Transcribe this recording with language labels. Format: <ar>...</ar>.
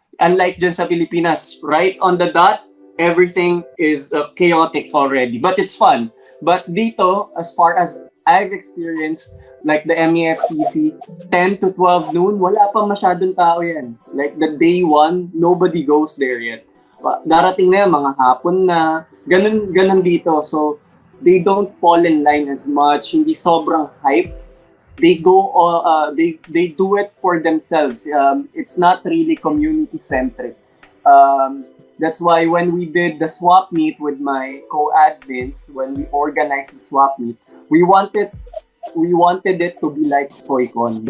<en>Unlike</en> <tl>dyan sa</tl> <en>Pilipinas, right on the dot, everything is chaotic already. But it's fun. But dito, as far as I've experienced, like the MEFCC, 10 to 12 noon,</en> <tl>wala pa masyadong tao yan.</tl> <en>Like the day one, nobody goes there yet.</en> <tl>Darating na yan, mga hapon na, ganun dito.</tl> <en>So, they don't fall in line as much,</en> <tl>hindi sobrang hype.</tl> <en>They go, they do it for themselves. It's not really community-centric. That's why when we did the swap meet with my co-admins, when we organized the swap meet, we wanted it to be like ToyCon.</en>